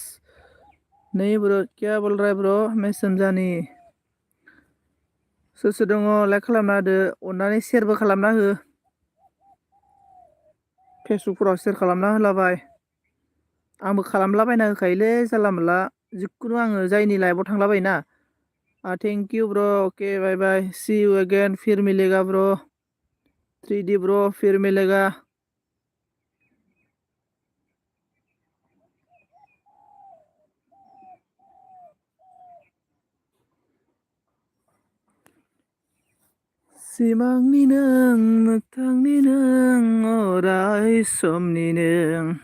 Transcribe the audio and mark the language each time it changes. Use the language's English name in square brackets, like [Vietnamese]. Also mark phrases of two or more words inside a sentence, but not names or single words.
[Hindi] नहीं ब्रो क्या बोल रहा है ब्रो, मैं समझा नहीं। [Bodo] सोर सोर दङ लाइक खालामना होदो, अननानै शेयारबो खालामना हो, फेसबुकफोराव शेयार खालामना होलाबाय। आंबो खालामलाबायना होखायोलै जानला मोनला, जिखुनु आङो जायनि लाइभआव थांलाबायोना। [English] Thank you bro, okay bye bye, see you again, [Hindi] फिर मिलेगा ब्रो, 3D ब्रो, फिर मिलेगा। [Bodo] सिमांनि नों मोगथांनि नों अराय समनि नों।